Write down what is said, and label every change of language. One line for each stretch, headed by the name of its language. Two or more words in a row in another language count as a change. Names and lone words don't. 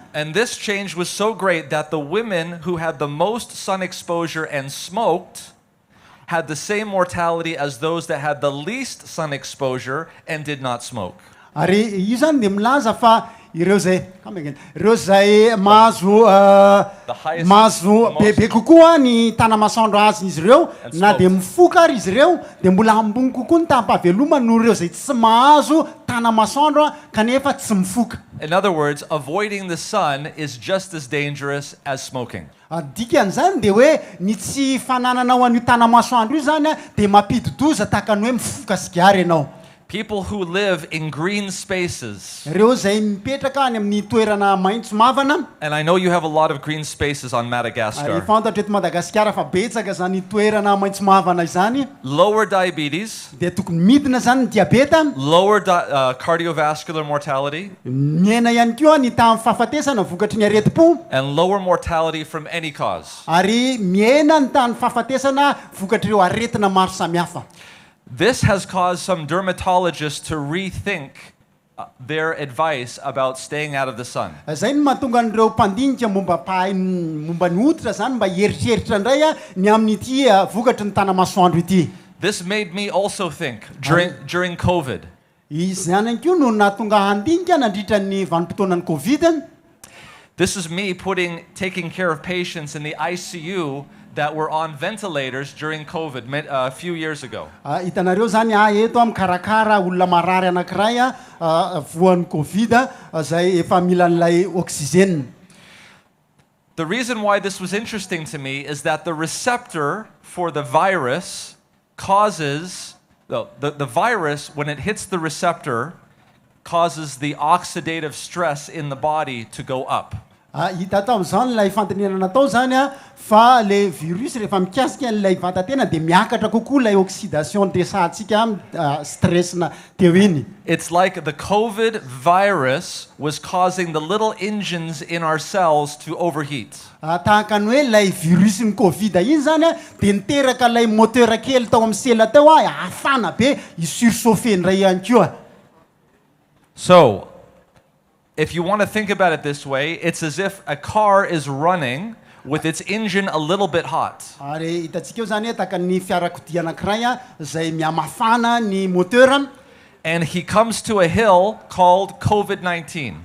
English: And this change was so great that the women who had the most sun exposure and smoked had the same mortality as those that had the least sun exposure and did not smoke.
Malagasy: Ary io zany dia milaza fa ireo zay mahazo bebe kokoa ny tana masoandro azon'izy ireo na dia mifoka ary izy ireo dia mbola ambony kokoa ny tahampahavelomana noho ireo zay tsy mahazo tana masoandro kanefa tsy mifoka.
English: In other words, avoiding the sun is just as dangerous as smoking.
Malagasy: Dikan'izany dia hoe ny tsy fananana ho an'io tana masoandro io zany dia mampidi-doza tahaka ny hoe mifoka sigara ianao.
English: People who live in green spaces.
Malagasy: reo zay mipetraka any amin'ny toerana maitso mavana.
English: And I know you have a lot of green spaces on
Malagasy: Ary
English: Madagascar.
Malagasy: fantatra eto Madagasikara fa betsaka zany toerana maitso mavana izany.
English: Lower diabetes,
Malagasy: Dia tokony midina zany ny diabeta.
English: lower cardiovascular mortality,
Malagasy: Miaina ihany koa ny tamin'ny fahafatesana vokatry ny aretim-po.
English: and lower mortality from any cause.
Malagasy: Ary miaina ny tamin'ny fahafatesana vokatry ireo aretina maro samihafa.
English: This has caused some dermatologists to rethink their advice about staying out of the sun.
Malagasy: Zay no mahatonga an'ireo mpandinika momba momba ny hoditra zany mba hieritreritra indray ny amin'ity vokatry ny tanamasoandro ity.
English: This made me also think during COVID.
Malagasy: Izany ihany koa no nahatonga handinika nandritra ny vanim-potoanan'ny Covid.
English: This is me taking care of patients in the ICU that were on ventilators during COVID a few years ago.
Malagasy: Hitanareo zany eto mikarakara olona marary anankiray voan'ny Covid zay efa mila an'ilay oxygène.
English: The reason why this was interesting to me is that the receptor for the virus causes the virus, when it hits the receptor, causes the oxidative stress in the body to go up.
Malagasy: Hita tao amin'izany ilay fandiniana natao zany fa le virus rehefa mikasika an'ilay vatatena dia miakatra kokoa ilay oxydation desantsika stress na teo iny.
English: It's like the COVID virus was causing the little engines in our cells to overheat.
Malagasy: Tahaka ny hoe ilay virus ny Covid iny zany dia niteraka ilay moteur kely tao amin'ny sela tao hafana be hisurchauffer indray ihany koa.
English: So, if you want to think about it this way, it's as if a car is running with its engine a little bit hot.
Malagasy: Ary hitantsika eo zany tahaka ny fiarakodia anankiray zay mihamafana ny moteur.
English: And he comes to a hill called COVID-19.